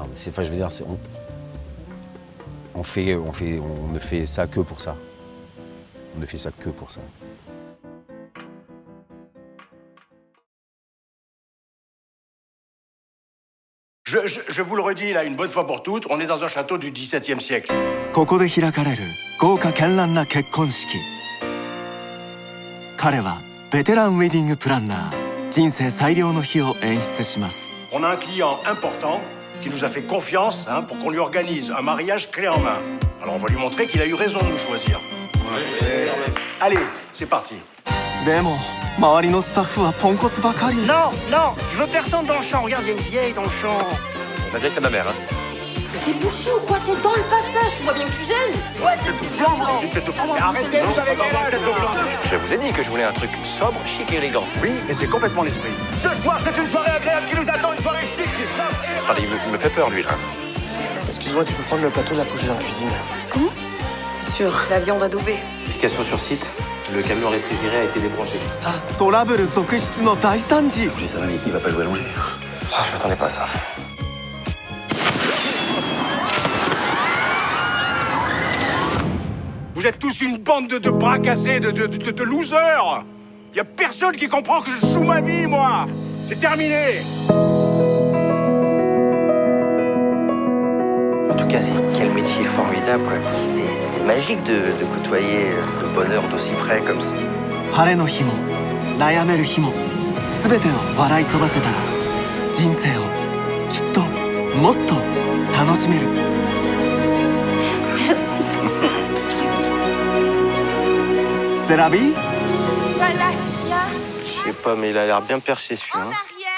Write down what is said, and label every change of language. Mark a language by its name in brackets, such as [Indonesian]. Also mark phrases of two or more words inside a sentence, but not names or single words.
[French] Enfin, je veux dire, on ne fait ça que pour ça. On ne fait ça que pour ça. Je vous le redis là, une bonne fois pour toutes, on est dans un château du XVIIe siècle. [Japanese] ここで開かれる豪華絢爛な結婚式。彼はベテランウェディングプランナー。人生最良の日を演出します。 [French] On a un client important qui nous a fait confiance pour qu'on lui organise un mariage clé en main. Alors on va lui montrer qu'il a eu raison de nous choisir. Allez, c'est parti. [Japanese] でも周りのスタッフはポンコツばかり。 [French] Non, non, je veux personne dans le champ. Regarde, il y a une vieille dans le champ. Malgré c'est ma mère, hein. T'es bouché ou quoi? T'es dans le passage, tu vois bien que tu gênes. Ouais, t'es tout blanc. Arrêtez, vous avez gagné la tête de blanc. Je vous ai dit que je voulais un truc sobre, chic et élégant. Oui, mais c'est complètement l'esprit. Ce soir, c'est une soirée agréable qui nous attend, une soirée chic. Attendez, il me fait peur, lui, là. Excuse-moi, tu peux prendre le plateau de la couche dans la cuisine. Comment? C'est sûr, l'avion va doubler. Notification sur site, le camion réfrigéré a été débranché. [Japanese] トラブル続出の大惨事。 [French] Je dis ça va, mais il va pas jouer allongé. Ah, je m'attendais pas à ça. Vous êtes tous une bande de bras cassés, de losers. Y a personne qui comprend que je joue ma vie, moi. C'est terminé. En tout cas, quel métier formidable, quoi. C'est magique de côtoyer le bonheur d'aussi près comme ça. [Japanese] 晴れの日も悩める日も全てを笑い飛ばせたら人生をきっともっと楽しめる。 [French] C'est la vie? Je sais pas, mais il a l'air bien perché celui-là.